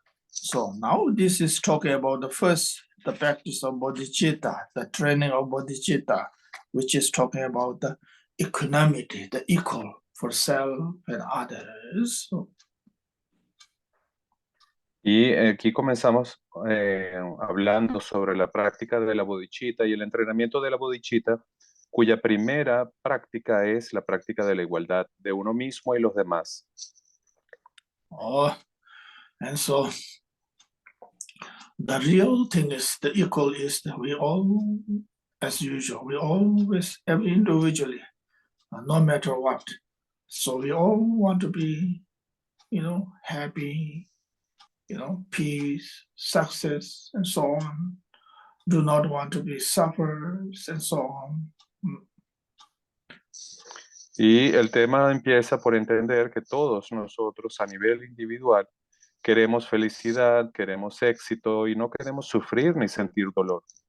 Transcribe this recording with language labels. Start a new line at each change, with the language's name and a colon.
English: So now this is talking about the practice of bodhicitta, the training of bodhicitta, which is talking about the equanimity, the equal for self and others.
Spanish: Y aquí comenzamos hablando sobre la práctica de la bodhicitta y el entrenamiento de la bodhicitta, cuya primera práctica es la práctica de la igualdad de uno mismo y los demás.
English: Oh, and so the real thing is the equal is that we all, as usual, we always, every individually, no matter what. So we all want to be, happy, peace, success, and so on. Do not want to be sufferers and so on.
Spanish: Y el tema empieza por entender que todos nosotros a nivel individual queremos felicidad, queremos éxito y no queremos sufrir ni sentir dolor.